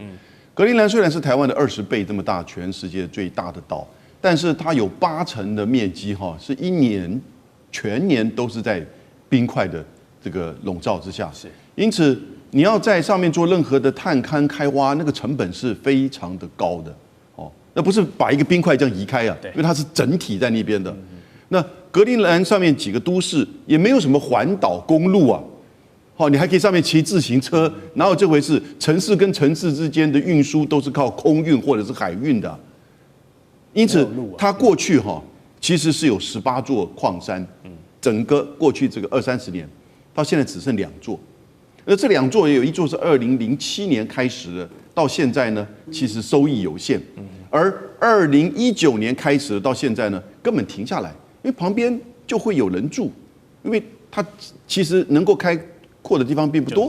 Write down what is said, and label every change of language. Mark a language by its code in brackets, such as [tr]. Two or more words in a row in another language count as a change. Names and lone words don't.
[zh] 格陵蘭雖然是台灣的20倍這麼大，全世界最大的島，但是它有80%的面積是全年都是在冰塊的這個籠罩之下。因此你要在上面做任何的探勘開挖，那個成本是非常的高的哦。那不是把一個冰塊這樣移開啊，因為它是整體在那邊的。那格陵蘭上面幾個都市也沒有什麼環島公路啊。你還可以上面騎自行車，哪有這回事？城市跟城市之間的運輸都是靠空運或者是海運的，因此它過去其實是有18座礦山，整個過去這個20-30年，到現在只剩2座，而這2座也有一座是2007年開始的，到現在呢，其實收益有限，而2019年開始的到現在呢，根本停下來，因為旁邊就會有人住，因為它其實能夠開擴的地方並不多。